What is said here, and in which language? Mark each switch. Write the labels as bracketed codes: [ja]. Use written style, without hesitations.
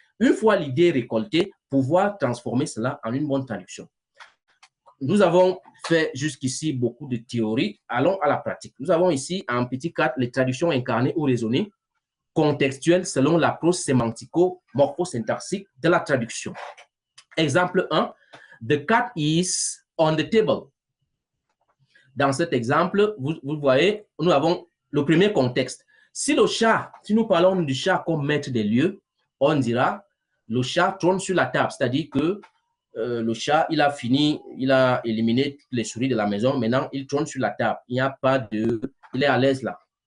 [fr] Une fois l'idée récoltée, pouvoir transformer cela en une bonne traduction. Nous avons fait jusqu'ici beaucoup de théories. Allons à la pratique. Nous avons ici en petit 4 les traductions incarnées ou raisonnées, contextuelles selon l'approche sémantico-morphosyntaxique de la traduction. Exemple 1, [en] the cat is on the table. [fr] Dans cet exemple, vous voyez, nous avons le premier contexte. Si nous parlons du chat comme maître des lieux, on dira le chat trône sur la table, c'est-à-dire que le chat, il a fini, il a éliminé toutes les souris de la maison, maintenant il trône sur la table, il est à l'aise là.